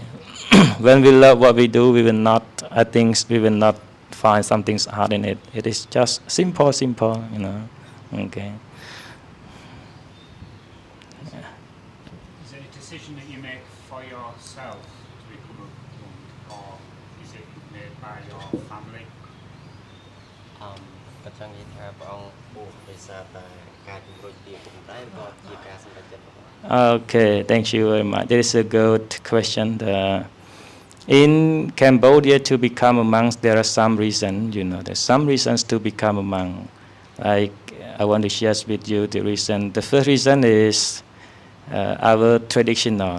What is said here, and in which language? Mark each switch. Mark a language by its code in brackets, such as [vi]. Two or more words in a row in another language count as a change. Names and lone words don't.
[en] When we love what we do, we will not. I think we will not find something hard in it. It is just simple. Okay. Is it a decision that you make for yourself to become a monk, or is it made by your family? [km] ក៏ចង់និយាយថាព្រះអង្គបួសដោយសារតែការជំរុញពីពុកម្ដាយឬក៏ជាការសម្រេចចិត្តរបស់ [en] Okay, thank you very much. That is a good question. In Cambodia, to become a monk, there are some reasons. There's some reasons to become a monk. Like I want to share with you the reason. The first reason is our traditional.